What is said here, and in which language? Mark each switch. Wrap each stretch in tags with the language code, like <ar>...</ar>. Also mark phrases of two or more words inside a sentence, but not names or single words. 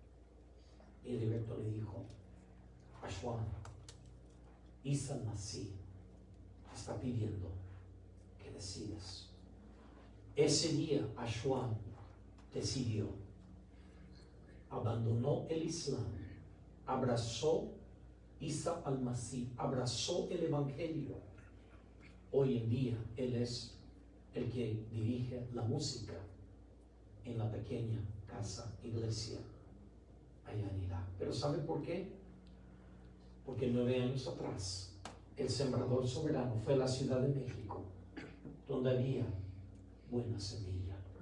<es>Y Heriberto le dijo: Ashwan, Isa Masih está pidiendo que decidas. Ese día Ashwan decidió, abandonó el Islam, abrazó Isa al-Masih, abrazó el Evangelio. Hoy en día él es el que dirige la música en la pequeña casa iglesia allá en Irak. Pero ¿sabe por qué? Porque 9 años atrás el sembrador soberano fue a la Ciudad de México, donde había buena semilla.</es>